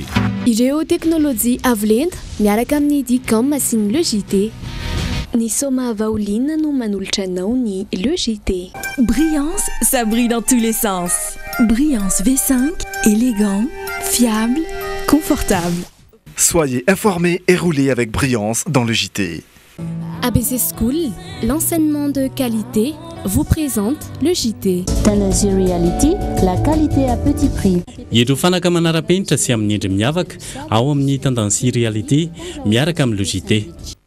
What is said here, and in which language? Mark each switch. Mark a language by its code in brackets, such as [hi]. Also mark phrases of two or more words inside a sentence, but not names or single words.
[mg] Ireo technologie avolenta miaraka amin'ny Dicom sy ny le JT. Ny soma vaolina no manolotra anao ny le JT. [fr] Brillance, ça brille dans tous les sens. Brillance V5, élégant, fiable, confortable. Soyez informés et roulez avec Brillance dans le JT. ABC School, l'enseignement de qualité, vous présente le JT. Talency Reality, la qualité à petit prix. [mg] Ireo fanaka manara-penitra sy amin'ny endry miavaka ao amin'ny Talency Reality miaraka amin'ny le JT.